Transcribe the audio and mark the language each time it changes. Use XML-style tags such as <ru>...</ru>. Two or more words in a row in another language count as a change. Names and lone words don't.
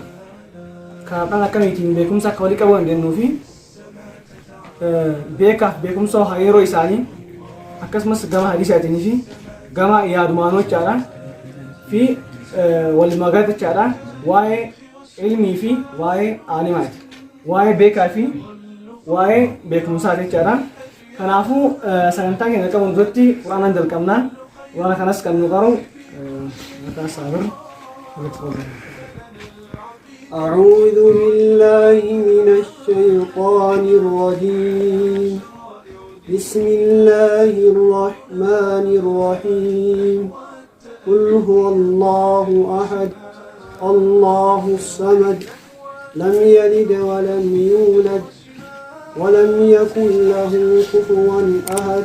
<om>Karaadhaan akkamiitiin beekumsa akka walitti qabuu dandeenyuu fi beekaaf beekumsa hariiroo isaanii akkasumas gama hadiisaatiin fi gama yaadumaanoo jechaadhaan fi walumaa galatti jechaadhaan waa'ee ilmii fi waa'ee aalimaati. Waa'ee beekaa fi waa'ee beekumsaa jechaadhaan. Kanaafuu sagantaan keenya qabuun duratti quraanaan jalqabnaa. Quraana kanas kan nu qaru maqaa saabir walitti qabna.</om> <ar>أعوذ بالله من الشيطان الرجيم. بسم الله الرحمن الرحيم. قل هو الله أحد الله الصمد لم يلد ولم يولد ولم يكن له كفوا أحد.</ar>